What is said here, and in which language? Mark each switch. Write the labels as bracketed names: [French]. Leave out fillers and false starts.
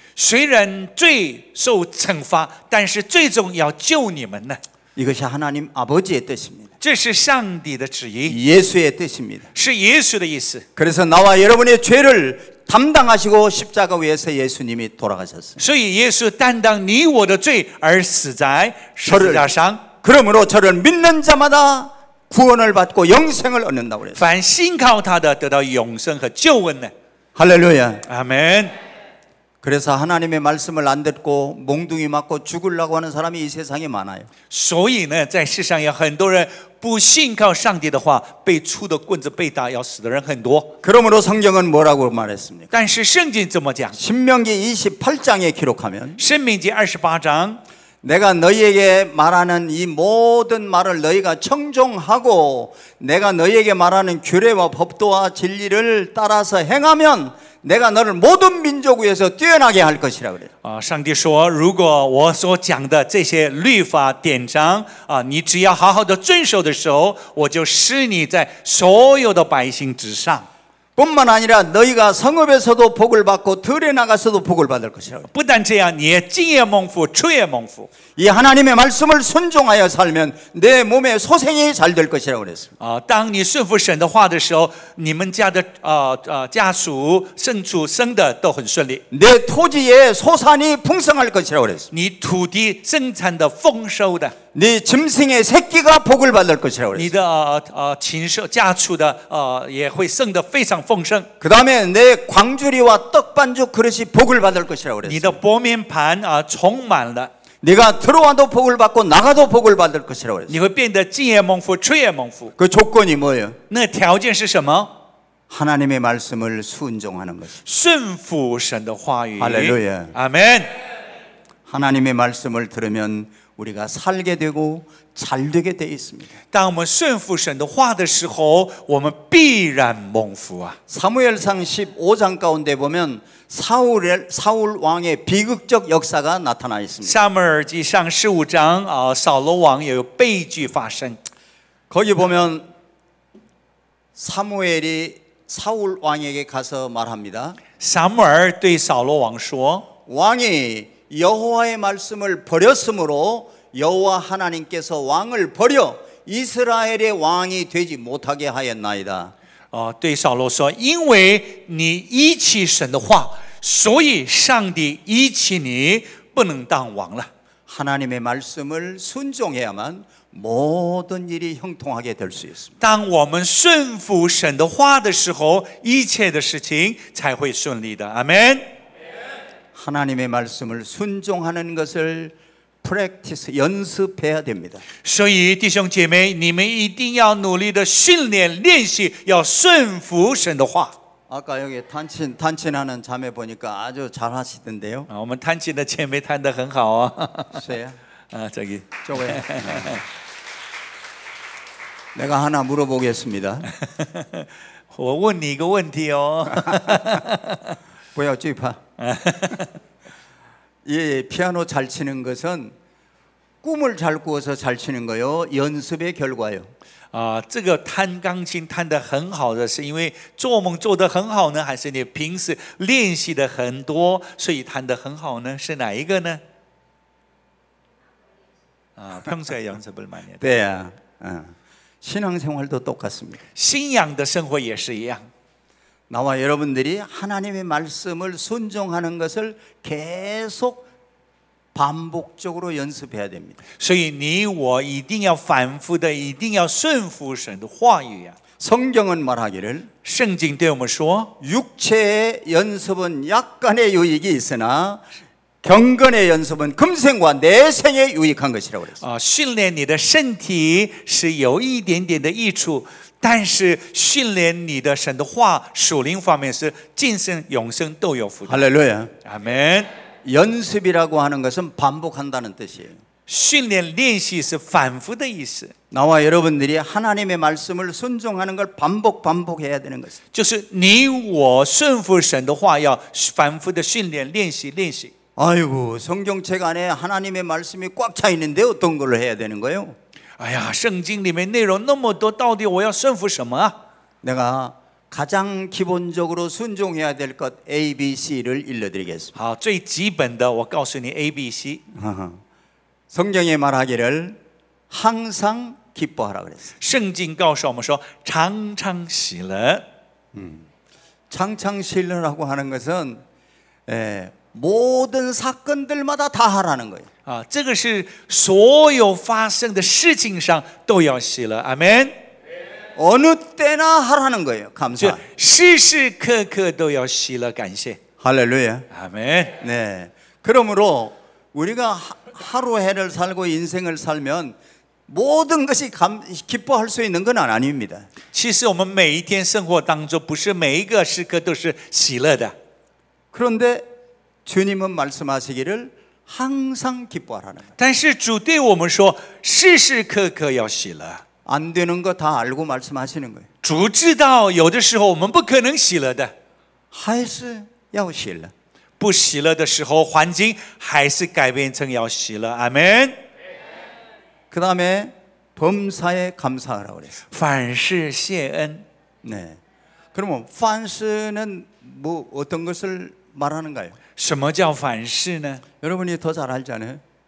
[Chinese] 虽然罪受惩罚，但是最终要救你们呢。 [Korean] 이것이 하나님 아버지의 뜻입니다. [Chinese] 这是上帝的旨意， [Korean] 예수의 뜻입니다. [Chinese] 是耶稣的意思。 [Korean] 그래서 나와 여러분의 죄를 담당하시고 십자가 위에서 예수님이 돌아가셨어요. [Chinese] 所以耶稣担当你我的罪而死在十字架上。 [Korean] 그러므로 저를 믿는 자마다 구원을 받고 영생을 얻는다고 그랬어요. [Chinese] 凡信靠他的，得到永生和救恩呢。 [Korean] 할렐루야. [Chinese] 阿门。 [Korean] 그래서 하나님의 말씀을 안 듣고 몽둥이 맞고 죽으려고 하는 사람이 이 세상에 많아요. [Chinese] 所以呢，在世上有很多人不信靠上帝的话，被出的棍子被打要死的人很多。 [Korean] 그러므로 성경은 뭐라고 말했습니까? [Chinese] 但是圣经怎么讲？ [Korean] 신명기 28장에 기록하면 [Chinese] 申命记28章， [Korean] 내가 너희에게 말하는 이 모든 말을 너희가 청종하고 내가 너희에게 말하는 규례와 법도와 진리를 따라서 행하면 내가 너를 모든 민족 위에서 뛰어나게 할 것이라 그래요. [Chinese] 上帝说，如果我所讲的这些律法典章你只要好好的遵守的时候，我就使你在所有的百姓之上。 [Korean] 뿐만 아니라 너희가 성읍에서도 복을 받고 들에 나가서도 복을 받을 것이라 그래요. [Chinese] 不但这样，你也进也蒙福，出也蒙福。 [Korean] 이 하나님의 말씀을 순종하여 살면 내 몸의 소생이 잘 될 것이라고 그랬습니다. [Chinese] 当你顺服神的话的时候，你们家的家属、牲畜生的都很顺利。 [Korean] 내 토지에 소산이 풍성할 것이라고 그랬습니다. [Chinese] 你土地生产的丰收的， [Korean] 네 짐승의 새끼가 복을 받을 것이라고 [Chinese] 你 [Korean] 그랬습니다. [Chinese] 的禽兽家畜的也会生得非常丰盛。 [Korean] 그 다음에 내 광주리와 떡반죽 그릇이 복을 받을 것이라고 [Chinese] 你的 [Korean] 그랬습니다. [Chinese] 薄面盘充满了， [Korean] 네가 들어와도 복을 받고 나가도 복을 받을 것이라고 그랬습니다. [Chinese] 你会变得进也蒙福，出也蒙福。 [Korean] 그 조건이 뭐예요? [Chinese] 那条件是什么？ [Korean] 하나님의 말씀을 순종하는 것입니다. [Chinese] 顺服神的话语。 [Korean] 할렐루야. [Chinese] 阿门。 [Korean] 하나님의 말씀을 들으면 우리가 살게 되고 잘 되게 돼 있습니다. [Chinese] 当我们顺服神的话的时候，我们必然蒙福啊。 [Korean] 사무엘상 15장 가운데 보면 사울 왕의 비극적 역사가 나타나 있습니다. [Chinese] 撒母耳记上15章扫罗王也有悲剧发生。 [Korean] 거기 보면 사무엘이 사울 왕에게 가서 말합니다. [Chinese] 撒母耳对扫罗王说： [Korean] 왕이 여호와의 말씀을 버렸으므로 여호와 하나님께서 왕을 버려 이스라엘의 왕이 되지 못하게 하였나이다. [Chinese] 对扫罗说，因为你遗弃神的话，所以上帝遗弃你，不能当王了。 [Korean] 하나님의 말씀을 순종해야만 모든 일이 형통하게 될 수 있습니다. [Chinese] 当我们顺服神的话的时候，一切的事情才会顺利的。阿门。 [Korean] 하나님의 말씀을 순종하는 것을 practice 연습해야 됩니다. [Chinese] 所以弟兄姐妹，你们一定要努力的训练、练习，要顺服神的话。 [Korean] 아까 여기 탄친하는 자매 보니까 아주 잘하시던데요. [Chinese] 我们弹琴的姐妹弹得很好啊。谁呀? [Korean] 저기. 저거요. 내가 하나 물어보겠습니다. [Chinese] 我问你一个问题哦。不要惧怕. [Korean] 이 피아노 잘 치는 것은 꿈을 잘 꾸어서 잘 치는 거요, 연습의 결과요. [Chinese] 这个弹钢琴弹得很好的，是因为做梦做得很好呢，还是你平时练习的很多，所以弹得很好呢？是哪一个呢？ [Korean] 평소에 연습을 많이 해요. 네, 신앙생활도 똑같습니다. [Chinese] 信仰的生活也是一样。 [Korean] 나와 여러분들이 하나님의 말씀을 순종하는 것을 계속 반복적으로 연습해야 됩니다. [Chinese] 所以你我一定要反复的，一定要顺服神的话语啊。 [Korean] 성경은 말하기를 [Chinese] 圣经对我们说， [Korean] 육체의 연습은 약간의 유익이 있으나 경건의 연습은 금생과 내생에 유익한 것이라고 그랬어요. [Chinese] 训练你的身体是有一点点的益处，但是训练你的神的话，属灵方面是今生永生都有福的。 [Korean] 할렐루야. 아멘. 연습이라고 하는 것은 반복한다는 뜻이에요. [Chinese] 训练练习是反复的意思， [Korean] 나와 여러분들이 하나님의 말씀을 순종하는 걸 반복해야 되는 것입니다. [Chinese] 就是你我顺服神的话，要反复的训练练习练习。 [Korean] 아이고, 성경책 안에 하나님의 말씀이 꽉 차 있는데 어떤 걸 해야 되는 거예요? [Chinese] 哎呀，圣经里面内容那么多，到底我要顺服什么啊？ [Korean] 내가 가장 기본적으로 순종해야 될 것 A, B, C를 일러드리겠습니다. [Chinese] 好，最基本的，我告诉你 A、B、C。 [Korean] 성경에 말하기를 항상 기뻐하라 그랬어요. [Chinese] 圣经告诉我们说，常常喜乐。 [Korean] 창창 신뢰라고 하는 것은 모든 사건들마다 다 하라는 거예요. [Chinese] 啊，这个是所有发生的事情上都要喜乐，阿门。 [Korean] 어느 때나 하라는 거예요. [Chinese] 就 [Korean] 감사. [Chinese] 时时刻刻都要喜乐感谢， [Korean] 할렐루야. [Chinese] 阿门。 [Korean] 네. 그러므로 우리가 하루 해를 살고 인생을 살면 모든 것이 기뻐할 수 있는 건 아닙니다. [Chinese] 其实我们每一天生活当中，不是每一个时刻都是喜乐的。 [Korean] 그런데 주님은 말씀하시기를 항상 기뻐하라는 거예요. [Chinese] 但是主对我们说，时时刻刻要喜乐。 [Korean] 안 되는 거 다 알고 말씀하시는 거예요. [Chinese] 主知道有的时候我们不可能喜乐的，还是要喜乐. 不喜乐的时候，环境还是改变成要喜乐，阿门。 [Korean] 그 다음에 범사에 감사하라고 그랬어요. [Chinese] 凡事谢恩。 [Korean] 네. 그러면 판스는 뭐 어떤 것을 말하는가요? [Chinese] 什么叫凡事呢？ [Korean] 여러분이 더 잘 알잖아요.